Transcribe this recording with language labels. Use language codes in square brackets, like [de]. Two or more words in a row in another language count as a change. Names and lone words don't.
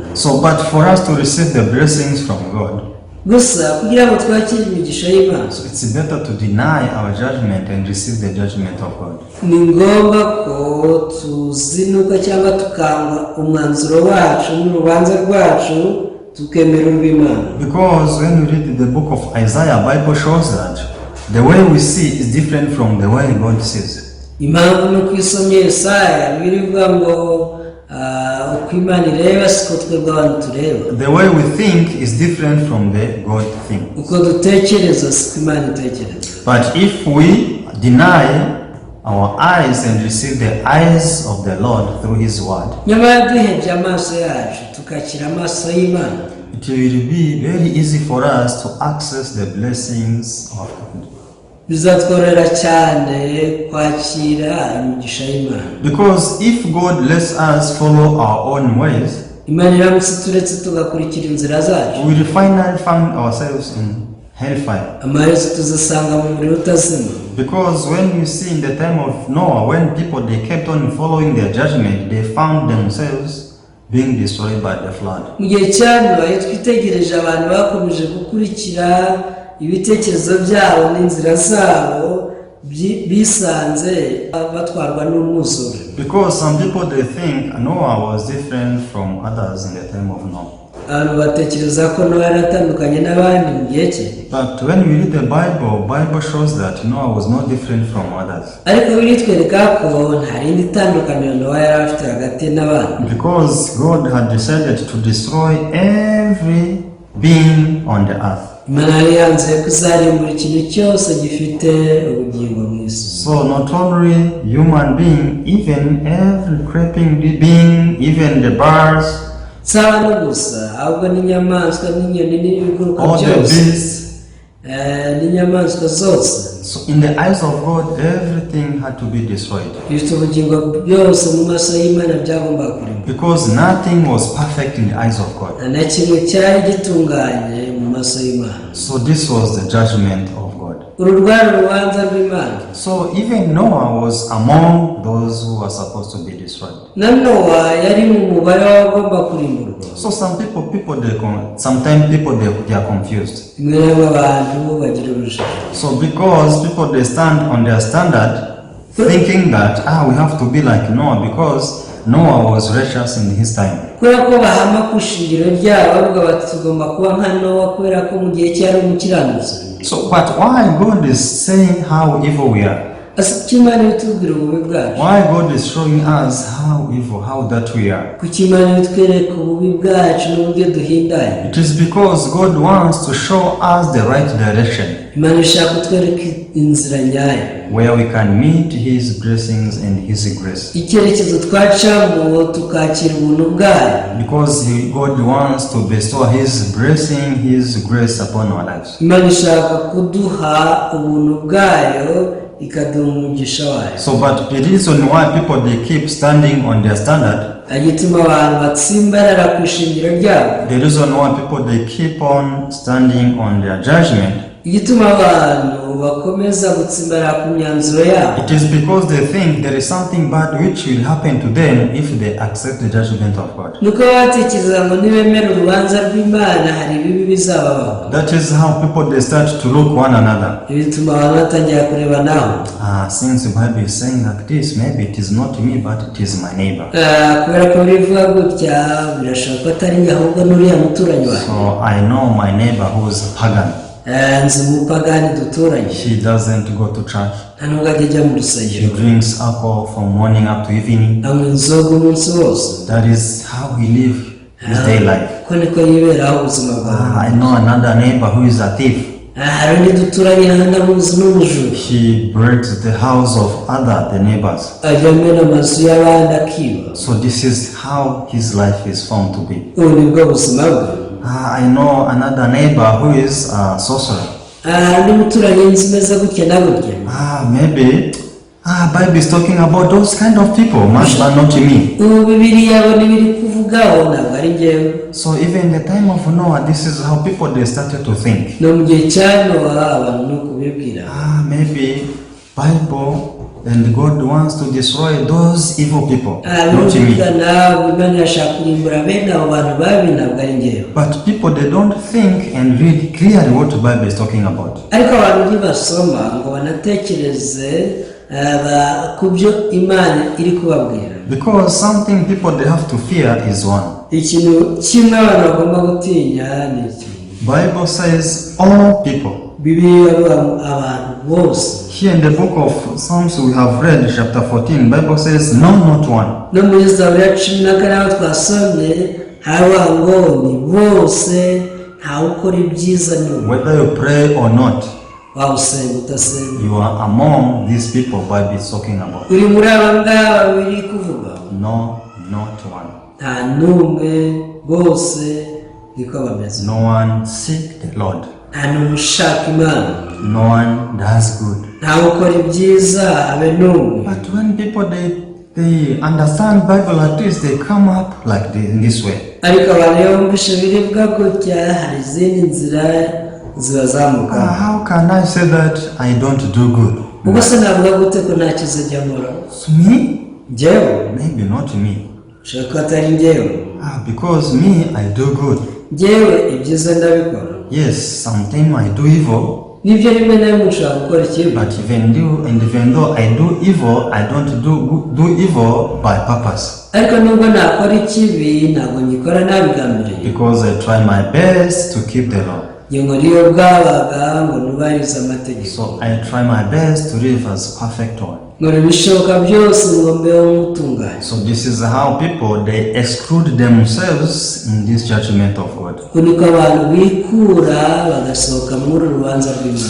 [en] So but for us to receive the blessings from God, [rw] Gusa kugira ngo twakire imigisha y'Imana, [en] so it's better to deny our judgment and receive the judgment of God. [rw] ni ngombwa ko tuzinuka cyangwa tukanga umwanzuro wacu n'urubanza rwacu tukemera urw'Imana. [en] Because when we read the book of Isaiah, Bible shows that the way we see is different from the way God sees. [rw] Impamvu nuko isomye Yesaya birivuga ngo uko Imana ireba siko twebwe abantu tureba. [en] The way we think is different from the God think. [rw] Uko dutekereza siko Imana itekereza. [en] But if we deny our eyes and receive the eyes of the Lord through His word, [rw] Nyamara duhebye amaso yacu tukakira amaso y'Imana, [en] it will be very easy for us to access the blessings of God. [rw] bizatworera cyane kwakira imigisha y'Imana. [en] Because if God lets us follow our own ways, [rw] Imana iramutse turetse tugakurikira inzira zacu, [en] we will finally find ourselves in hellfire. [rw] amaherezo tuzasanga mu muriro utazima. [en] Because when you see in the time of Noah, when people, they kept on following their judgment, they found themselves being destroyed by the flood. [rw] Mu gihe cya Nowa iyo twitegereje abantu bakomeje gukurikira ibitekerezo byabo n'inzira zabo, bisanze batwarwa n'umwuzure. [en] Because some people, they think Noah was different from others in the time of Noah. [rw] Abantu batekereza ko Nowa yaratandukanye n'abandi mu gihe cye. [en] But when we read the Bible shows that Noah was not different from others. [rw] Ariko biritwereka ko nta rindi tandukaniro Nowa yari afite hagati n'abandi. [en] Because God had decided to destroy every being on the earth. [rw] Imana yari yanze kuzarimbura ikintu cyose gifite ubugingo mu isi. [en] So not only human being, even every creeping being, even the birds, [rw] Saba no gusa ahubwo n'inyamaswa n'inyoni n'ibiguruka [en] all the [rw] byose, [en] beasts. [rw] n'inyamaswa zose. [en] So in the eyes of God, everything had to be destroyed. [rw] Bifite ubugingo byose mu maso y'Imana byagombaga kurimbuka. [en] Because nothing was perfect in the eyes of God. [rw] Na kimwe cyari gitunganye mu maso y'Imana. [en] So this was the judgment of God. [rw] Uru rwari urubanza rw'Imana. [en] So even Noah was among those who were supposed to be destroyed. [rw] Na Nowa yari mu mubare w'abagomba kurimburwa. [en] So sometimes people they are confused. [rw] Rimwe na rimwe abantu bagira urujijo. [en] So because people they stand on their standard, thinking that we have to be like Noah because Noah was righteous in his time. [rw] Kubera ko bahama ku ishingiro ryabo bavuga bati tugomba kuba nka Nowa kubera ko mu gihe cyari umukiranutsi. [en] So but why God is saying how evil we are? [rw] Imana itubwira ububi bwacu. [en] Why God is showing us how evil, how that we are? [rw] Kuki Imana itwereka ububi bwacu n'uburyo duhindanye? [en] It is because God wants to show us the right direction, [rw] Imana ishaka kutwereka inzira nyayo, [en] where we can meet His blessings and His grace. [rw] icyerekezo twacamo tukakira ubuntu bwayo. [en] Because God wants to bestow His blessing, His grace upon our lives. [rw] Imana ishaka kuduha ubuntu bwayo ikaduha umugisha wayo. [en] So but the reason why people they keep standing on their standard, [rw] agituma abantu batsimbarara ku ishingiro ryabo, [en] the reason why people they keep on standing on their judgment, [rw] igituma abantu bakomeza gutsimbarara ku myanzuro yabo, [en] it is because they think there is something bad which will happen to them if they accept the judgment of God. [rw] nuko batekereza ngo nibemera urubanza rw'Imana hari ibibi bizababaho. [en] That is how people they start to look one another. [rw] Bituma abantu batangira kureba naho. [en] Since the Bible is saying like this, maybe it is not me but it is my neighbor. [rw] Kubera ko bivuga gutya birashoboka ko atari njye ahubwo n'uriya muturanyi wawe. [en] So I know my neighbor who is pagan. [rw] Nzi umupagani duturanye. [en] He doesn't go to church. [rw] Nta nubwo ajya mu [en] He [rw] rusengero. [en] drinks alcohol from morning up to evening. [rw] Anywa inzoga umunsi wose. [en] That is how he lives his day life. [rw] Ko niko yiberaho ubuzima bwawe. [en] I know another neighbor who is a thief. [rw] Hari undi duturanye n'amuzi n'umujura. [en] He breaks the house of the neighbors. [rw] Ajya amena amazu y'abandi akiba. [en] So this is how his life is found to be. [rw] Ubu ni bwo buzima bwe. [en] I know another neighbor who is a sorcerer. [rw] Undi muturanye nzi meze gutya na gutya. [en] Maybe Bible is talking about those kind of people, but not me. [rw] Ubu Bibiliya bo nibiri kuvugaho ntabwo ari njyewe. [en] So even the time of Noah, this is how people they started to think. [rw] No mu gihe cya Nowa abantu no kubibwira. [en] Maybe Bible and God wants to destroy those evil people, not me. [rw] Imana yashaka kurimbura bene abo bantu babi ntabwo ari njyewe. [en] But people they don't think and read clearly what the Bible is talking about. [rw] Ariko abantu ntibasoma ngo banatekereze ku byo Imana iri kubabwira. [en] Because something people they have to fear is one. [rw] Ikintu kimwe abantu bagomba gutinya ni iki. [en] Bible says all people. [rw] Bibiliya abantu bose. [en] Here in the book of Psalms we have read chapter 14, Bible says no, not one. [rw] No muri Zaburi ya 14 twasomye haba ngo ni bose ntawe ukora ibyiza n'umwe. [en] Whether you pray or not, [rw] wawusenga utasenga, [en] you are among these people Bible is talking about. [rw] uri muri aba ngaba biri kuvuga. [en] No, not one. [rw] Nta n'umwe, bose niko bameze. [en] No one seek the Lord. [rw] Nta n'umwe ushaka Imana. [en] No one does good. [rw] Ntawe ukora ibyiza habe n'umwe. [en] But when people they understand Bible like this, they come up like this, in this way. [rw] Ariko abantu iyo bumvishe birivuga gutya hari izindi nzira zibazamuka. [en] How can I say that I don't do good? [rw] Ubwo se navuga gute ko nta cyiza njya nkora? [en] Me? [rw] Njyewe? [en] Maybe not me. [rw] Ushaka ko atari njyewe? [en] Because me, I do good. [rw] Njyewe ibyiza ndabikora. [en] Yes, sometimes I do evil. [rw] Nibyo rimwe na rimwe ushaka gukora ikibi. [en] But even though I do evil, I don't do evil by purpose. [rw] Ariko nubwo nakora ikibi ntabwo nyikora nabigambiriye. [en] Because I try my best to keep the law. [rw] Iyo bwabaga ngo nubahirize amategeko. [en] So I try my best to live as perfect one. [rw] ngo bishoboka byose ngo mbeho mutunganye. [en] So this is how people, they exclude themselves in this judgment of God. [rw] Kuniko abantu bikura bagasohoka muri urubanza rw'Imana.